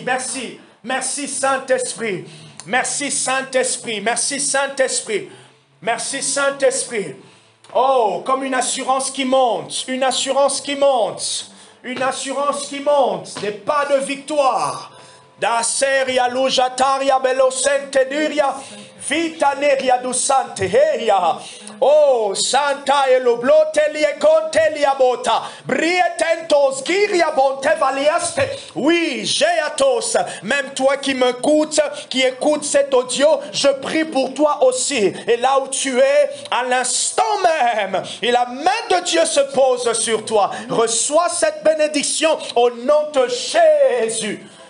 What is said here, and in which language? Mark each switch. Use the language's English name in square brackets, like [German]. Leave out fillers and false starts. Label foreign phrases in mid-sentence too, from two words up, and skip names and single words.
[French] Merci Saint-Esprit. Merci Saint-Esprit. Merci Saint-Esprit. Merci Saint-Esprit. Oh, comme une assurance qui monte. Une assurance qui monte. Une assurance qui monte. Des pas de victoire. Da seria lujataria belosente diria. Vitaneria du sante heia. Oh, Santa eloblote lieconte liabota. Brietentos giria bonte valiaste. Oui, Géatos, même toi qui m'écoutes, qui écoutes cet audio, je prie pour toi aussi. Et là où tu es, à l'instant même, et la main de Dieu se pose sur toi. Reçois cette bénédiction au nom de Jésus.